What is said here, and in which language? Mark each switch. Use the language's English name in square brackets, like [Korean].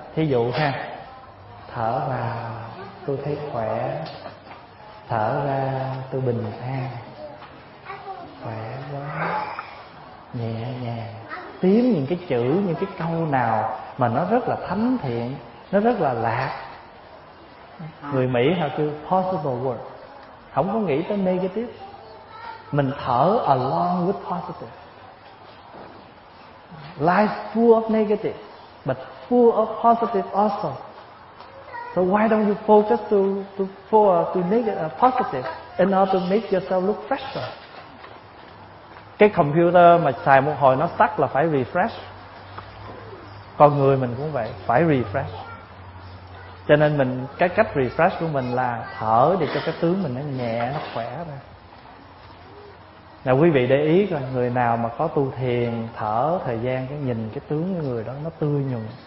[Vietnamese] Thí dụ ha, thở vào tôi thấy khỏe, thở ra tôi bình an, khỏe quá, nhẹ nhàng. Tiếm những cái chữ, những cái câu nào mà nó rất là thánh thiện, nó rất là lạc. Người Mỹ họ kêu positive word, không có nghĩ tới negative. Mình thở [English] along with positive. Life full of negative but full of positive also. So why don't you focus to make positive in order to make yourself look fresher? [Vietnamese] Cái computer mà xài một hồi nó tắt là phải refresh. Con người mình cũng vậy, phải refresh. Cho nên mình cái cách refresh của mình là thở để cho cái tướng mình nó nhẹ, nó khỏe ra. Nào quý vị để ý coi, người nào mà có tu thiền thở thời gian, cái nhìn cái tướng của người đó nó tươi nhuận.